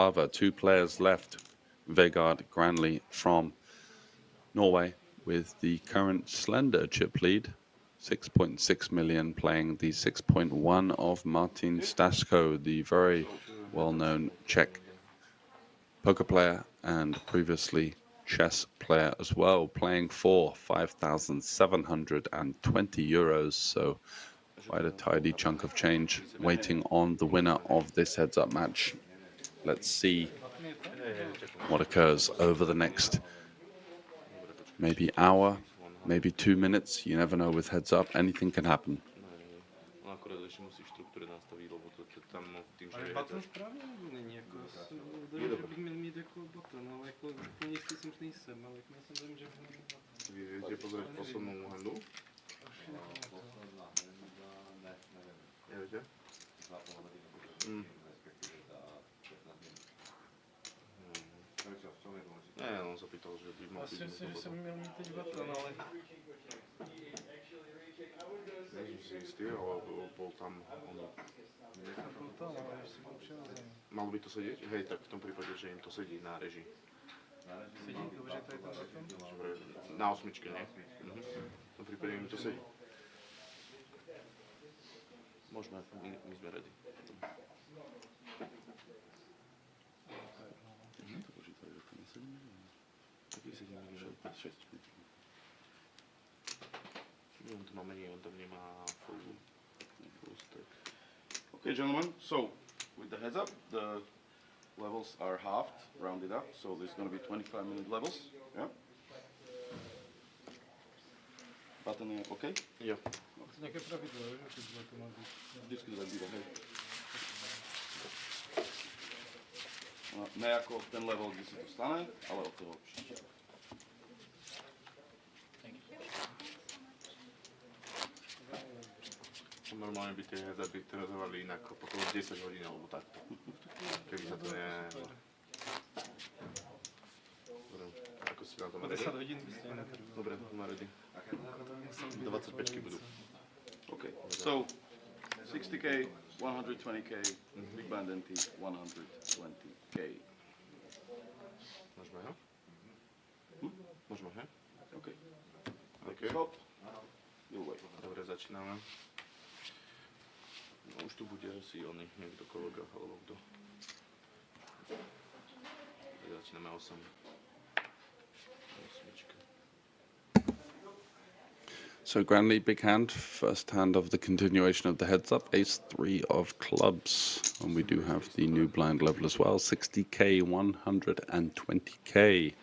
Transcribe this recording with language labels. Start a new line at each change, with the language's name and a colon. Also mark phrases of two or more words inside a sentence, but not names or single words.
English: 2 players left Vegard Granley from Norway with the current slender chip lead, 6.6 million, playing the 6.1 of Martin Staszko, the very well-known Czech poker player and previously chess player as well, playing for 5,720 euros, so quite a tidy chunk of change waiting on the winner of this heads-up match. Let's see what occurs over the next maybe hour, maybe 2 minutes. You never know with heads up, anything can happen.
Czech: Ale button správně není jako, že bych měl mít jako button, ale jako úplně jistý jsem nejsem, ale jako jsem vím, že
Slovak: Vy viete pozrieť poslednú handu? Neviete? Ne, on sa pýtal, že by mal Myslím si,
Czech: že jsem měl mít teď button, ale
Slovak: nie som si istý, ale bol tam on. Malo by to sedieť? Hej, tak v tom prípade, že im to sedí na režii.
Czech: sedí, dobře, to je ten button.
Slovak: Na osmičke, nie? V tom prípade im to sedí. Môžeme, my sme ready. To počítali, že to nesedí? Taký sedí, že 6. On to má menej, on tam nemá full stack.
English: Okay, gentlemen, so with the heads up, the levels are halved, rounded up, so there's going to be 25-minute levels.
Czech: Yeah. Button je OK? Jo. Nějaké pravidlo, že to má být.
Slovak: Vždycky to tak bývá, hej.
Czech: Ne jako ten level, kdy se to stane, ale od toho příště.
Slovak: Normálne by tie heads-upy trvali inak okolo 10 hodín alebo takto. Keby sa to ne... Dobre, ako si na tom ready? 10 hodín by ste netrvali. Dobre, sme ready. 25 budú.
English: Okay, so 60k, 120k, big blind NT, 120k.
Slovak: Môžeme, he? Môžeme, he?
English: Okay. Okay. Stop. You'll wait.
Slovak: Dobre, začíname. No, už tu bude asi oný, niekto kolega, alebo kto. Začíname 8.
English: So Granley, big hand, first hand of the continuation of the heads up, ace-3 of clubs, and we do have the new blind level as well, 60k, 120k.